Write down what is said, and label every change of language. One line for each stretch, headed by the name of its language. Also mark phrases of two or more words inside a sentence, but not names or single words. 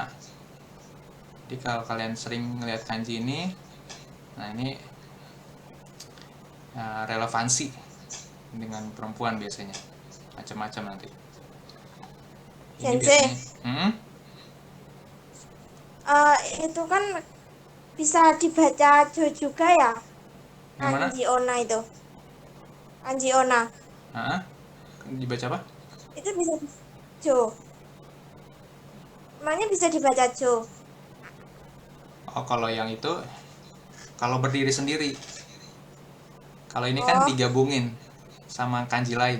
Indonesian: Jadi kalau kalian sering ngeliat kanji ini, nah ini relevansi dengan perempuan biasanya. Macam-macam nanti. Ini Sensei, biasanya. itu kan bisa dibaca Jo juga ya? Yang mana? Kanji Onna itu. Kanji Onna. Dibaca apa? Itu bisa Jo. Emangnya bisa dibaca Jo? Oh, kalau yang itu kalau berdiri sendiri. Kalau ini kan digabungin sama kanji lain.